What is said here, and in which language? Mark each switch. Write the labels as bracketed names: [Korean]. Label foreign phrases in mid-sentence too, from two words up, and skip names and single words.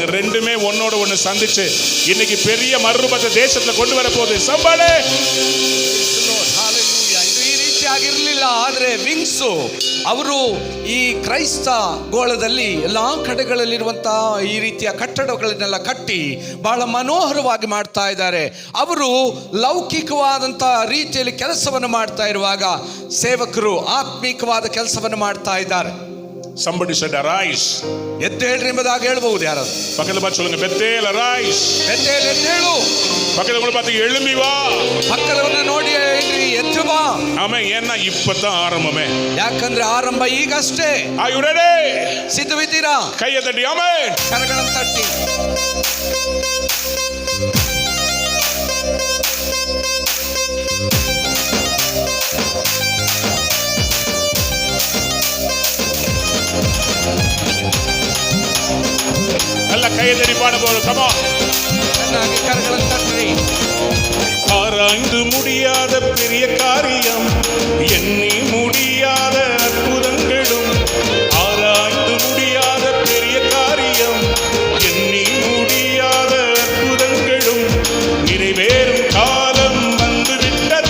[Tamil] ரெண்டுமே ஒன்னோட ஒன்று சந்திச்சு இன்னைக்கு பெரிய மறுரூபத்தை தேசத்தில் கொண்டு வர போகுது. சம்பாளே [Kannada] ಇದು ಈ ರೀತಿಯಾಗಿರಲಿಲ್ಲ. ಆದರೆ ವಿಂಗ್ಸು ಅವರು ಈ ಕ್ರೈಸ್ತ ಗೋಳದಲ್ಲಿ ಎಲ್ಲ ಕಡೆಗಳಲ್ಲಿರುವಂತಹ ಈ ರೀತಿಯ ಕಟ್ಟಡಗಳನ್ನೆಲ್ಲ ಕಟ್ಟಿ ಬಹಳ ಮನೋಹರವಾಗಿ ಮಾಡ್ತಾ ಇದ್ದಾರೆ. ಅವರು ಲೌಕಿಕವಾದಂಥ ರೀತಿಯಲ್ಲಿ ಕೆಲಸವನ್ನು ಮಾಡ್ತಾ ಇರುವಾಗ ಸೇವಕರು ಆತ್ಮಿಕವಾದ ಕೆಲಸವನ್ನು ಮಾಡ್ತಾ ಇದ್ದಾರೆ. [English] Somebody said arise. [Kannada] ಎದ್ದೇಳ್ರಿ ಎಂಬುದಾಗಿ ಹೇಳ್ಬಹುದು. ಯಾರಾದ್ರು [Tamil] பக்கத்துல பார்த்து சொல்லுங்க, பெத்தேல் arise. [Kannada] ಬೆತ್ತೇಲ್ ಎದ್ದೇಳು. [Tamil] பக்கத்துல கூட பார்த்து எழும்பி வா. [Kannada] ಪಕ್ಕದವನ್ನ ನೋಡಿ ಹೇಳ್ರಿ, ಎದ್ದು ಬಾ. [Tamil] ஆமா, ஏன்னா இப்பதான் ஆரம்பமே. [Kannada] ಯಾಕಂದ್ರೆ ಆರಂಭ ಈಗಷ್ಟೇ. [English] Are you ready? [Kannada] ಸಿದ್ಧವಿದ್ದೀರಾ? [Tamil] கையை தட்டி ஆமென். [Kannada] ಕರಗಳನ್ನು ತಟ್ಟಿ. [Tamil] நல்ல கையை தட்டி பாட போறோம். [English] Come on. [Kannada] ಚೆನ್ನಾಗಿ ಕರಗಳನ್ನು ತಟ್ಟಿ. [Tamil] ஆராய்ந்து முடியாத பெரிய காரியம், எண்ணி முடியாத அற்புதங்களும். ஆராய்ந்து முடியாத பெரிய காரியம், எண்ணி முடியாத அற்புதங்களும் நிறைவேறும் காலம் வந்துவிட்டது.